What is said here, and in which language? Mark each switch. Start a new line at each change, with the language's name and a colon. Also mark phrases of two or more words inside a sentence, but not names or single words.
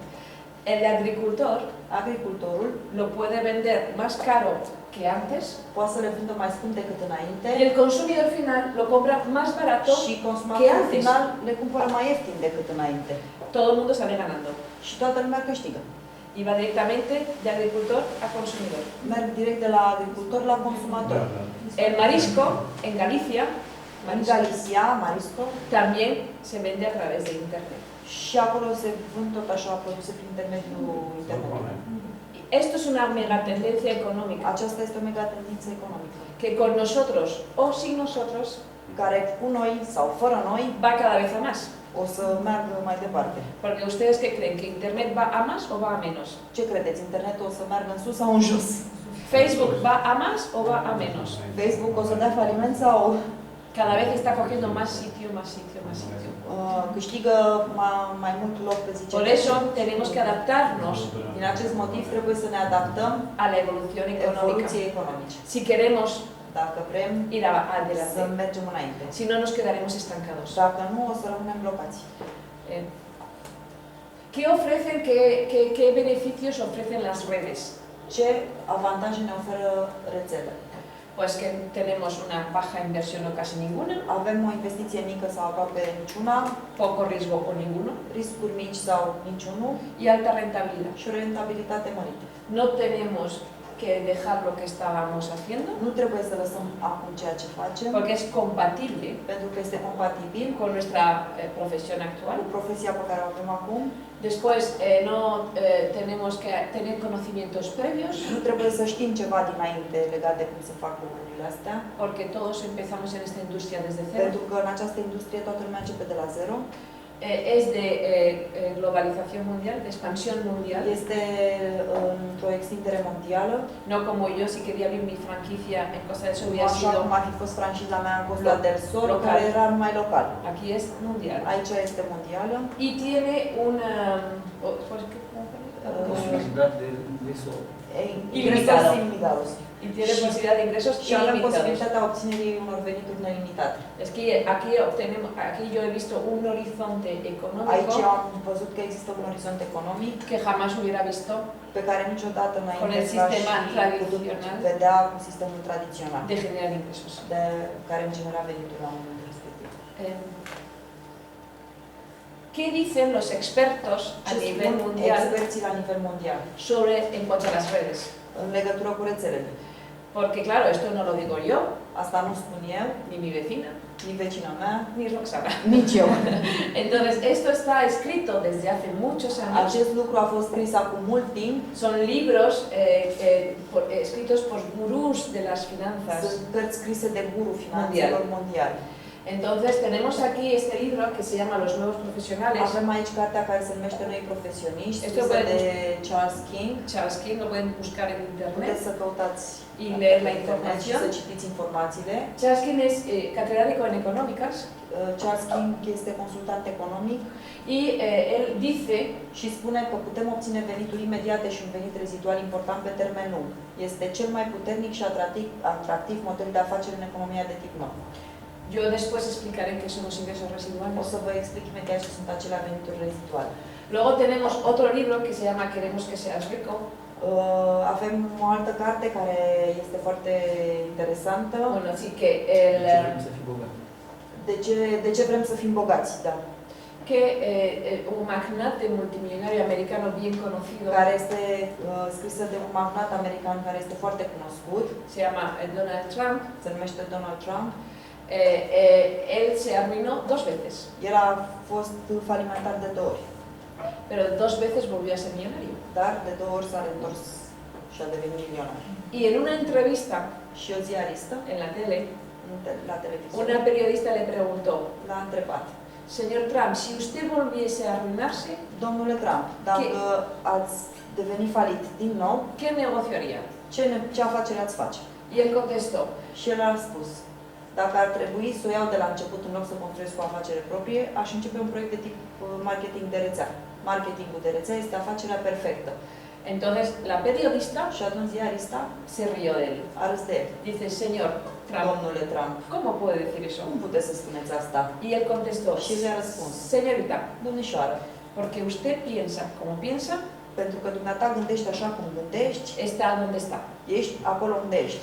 Spanish: El agricultor
Romanian: Agricultorul
Spanish: lo puede vender más caro que antes
Romanian: poate să le vândă mai scump decât înainte
Spanish: y el consumidor final lo compra más barato.
Romanian: și consumatorul
Spanish: antes.
Romanian: final le cumpără mai ieftin decât înainte.
Spanish: Todo el mundo sale ganando.
Romanian: Și toată lumea câștigă.
Spanish: Y va directamente de agricultor a consumidor.
Romanian: Merg direct de la agricultor la consumator.
Spanish: El marisco en Galicia
Romanian: În Galicia, Marisco,
Spanish: también se vende a través de internet.
Romanian: și acolo se vând tot așa produse prin intermediul internetului.
Spanish: Esto es una mega tendencia económica
Romanian: Aceasta este o mega tendință economică,
Spanish: que con nosotros o sin nosotros
Romanian: care cu noi sau fără noi
Spanish: va cada vez a más.
Romanian: o să meargă mai departe.
Spanish: Porque ustedes qué creen, que internet va a más o va a menos.
Romanian: Ce credeți? Internetul o să meargă în sus sau în jos?
Spanish: Facebook va a más o va a menos.
Romanian: Facebook o să dea faliment sau
Spanish: Cada vez está cogiendo más sitio, más sitio, más sitio.
Romanian: câștigă mai mult loc pe zi ce
Spanish: Por eso tenemos que adaptarnos
Romanian: Din acest motiv trebuie să ne adaptăm
Spanish: a la evolución económica
Romanian: evoluției economice.
Spanish: si queremos
Romanian: Dacă vrem
Spanish: ir
Romanian: să
Spanish: adelante.
Romanian: mergem înainte.
Spanish: Si no, nos quedaremos estancados.
Romanian: Dacă nu, o să rămânem blocați.
Spanish: Eh, ¿Qué ofrecen, qué beneficios ofrecen las redes?
Romanian: Ce avantaje ne oferă rețele?
Spanish: Pues que tenemos una baja inversión o casi ninguna,
Romanian: Avem o investiție mică sau aproape niciuna,
Spanish: poco riesgo o ninguno,
Romanian: riscuri mici sau niciunul
Spanish: y alta rentabilidad.
Romanian: și o rentabilitate mărită.
Spanish: No tenemos que dejar lo que estábamos haciendo
Romanian: Nu trebuie să lăsăm acum ceea ce facem,
Spanish: porque es compatible
Romanian: pentru că este compatibil
Spanish: con nuestra profesión actual.
Romanian: cu profesia pe care o avem acum.
Spanish: Después, no tenemos que tener conocimientos previos
Romanian: Nu trebuie să știm ceva dinainte legat de cum se fac lucrurile astea,
Spanish: porque todos empezamos en esta industria desde cero.
Romanian: pentru că în această industrie toată lumea începe de la zero.
Spanish: Es de globalización mundial, de expansión mundial.
Romanian: Este într-o extindere mondială,
Spanish: No como yo, si quería abrir mi franquicia en Costa del Sol, hubiera
Romanian: așa
Spanish: sido.
Romanian: cum ar fi fost franciza mea în Costa del Sol,
Spanish: Local.
Romanian: care era numai local.
Spanish: Aquí es mundial.
Romanian: Aici este mondială.
Spanish: Y tiene una. ¿Cómo Posibilidad de ingreso. Ilimitado. Ingresos ilimitados. Y tiene posibilidad de ingresos
Romanian: Și avem
Spanish: ilimitados.
Romanian: posibilitatea obținerii unor venituri nelimitate.
Spanish: Es que aquí yo he visto un horizonte
Romanian: Aici
Spanish: económico
Romanian: am văzut că există un orizont economic
Spanish: que jamás hubiera visto
Romanian: pe care niciodată
Spanish: Con
Romanian: înainte
Spanish: el sistema
Romanian: n-aș fi putut tradițional. vedea cu sistemul tradițional,
Spanish: de generar ingresos.
Romanian: de care îmi genera venituri la un moment respectiv.
Spanish: ¿Qué dicen los expertos a
Romanian: Ce
Spanish: nivel
Romanian: spun
Spanish: mundial
Romanian: experții la nivel mondial
Spanish: sobre en cuanto a las redes?
Romanian: în legătură cu rețelele?
Spanish: Porque claro, esto no lo digo yo,
Romanian: Asta nu spun eu,
Spanish: ni mi vecina,
Romanian: nici vecina mea,
Spanish: ni Roxana.
Romanian: nici eu.
Spanish: Entonces, esto está escrito desde hace muchos años.
Romanian: Acest lucru a fost scris acum mult timp.
Spanish: Son libros escritos por gurús de las finanzas.
Romanian: Sunt cărți scrise de guru finanțelor mondiale.
Spanish: Entonces, tenemos aquí este libro que se llama Los Nuevos Profesionales.
Romanian: Avem aici cartea care se numește Noi Profesioniști, Este scrisă o de Charles King.
Spanish: Charles King, lo pueden buscar en internet
Romanian: Puteți să căutați
Spanish: y leer la
Romanian: și
Spanish: información.
Romanian: să citiți informațiile.
Spanish: Charles King es catedrático en económicas
Romanian: Charles King este consultant economic
Spanish: y él dice
Romanian: și spune că putem obține venituri imediate și un venit rezidual important pe termen lung. Este cel mai puternic și atractiv model de afaceri în economia de tip nou.
Spanish: Yo después explicaré qué son los ingresos
Romanian: O
Spanish: residuales.
Romanian: să vă explic imediat ce sunt acelea venituri reziduale.
Spanish: Luego tenemos otro libro que se llama Queremos que seas rico.
Romanian: Avem o altă carte care este foarte interesantă.
Spanish: Bueno, sí que el
Romanian: Să fii bogat. De ce vrem să fim bogați? Da.
Spanish: que un magnate multimillonario americano bien conocido
Romanian: Care este scrisă de un magnat american care este foarte cunoscut,
Spanish: se llama Donald Trump.
Romanian: se numește Donald Trump.
Spanish: Él se arruinó 2 veces,
Romanian: El a fost falimentar de 2 ori,
Spanish: pero 2 veces volvió a ser millonario.
Romanian: dar de 2 ori s-a reîntors și a devenit milionar.
Spanish: Y en una entrevista
Romanian: Și o ziaristă
Spanish: en la tele,
Romanian: la televizor
Spanish: una periodista le preguntó,
Romanian: l-a întrebat
Spanish: señor Trump, si usted volviese a arruinarse,
Romanian: Domnule Trump, dacă ați deveni falit din nou,
Spanish: ¿qué negocio haría?
Romanian: ce afacere ați face?
Spanish: Y él contestó,
Romanian: Și el a spus, dacă ar trebui să o iau de la început în loc să construiesc o afacere proprie, aș începe un proiect de tip marketing de rețea. Marketingul de rețea este afacerea perfectă.
Spanish: entonces la periodista
Romanian: Și atunci ziarista
Spanish: se rió de él.
Romanian: a râs de el.
Spanish: Dice, señor Trump,
Romanian: Domnule Trump,
Spanish: ¿cómo puede decir eso?
Romanian: cum puteți să spuneți asta?
Spanish: Y él contestó,
Romanian: Și el a răspuns,
Spanish: señorita,
Romanian: domnișoară,
Spanish: porque usted piensa como piensa,
Romanian: pentru că dumneata gândești așa cum gândești,
Spanish: está donde está.
Romanian: ești acolo unde ești.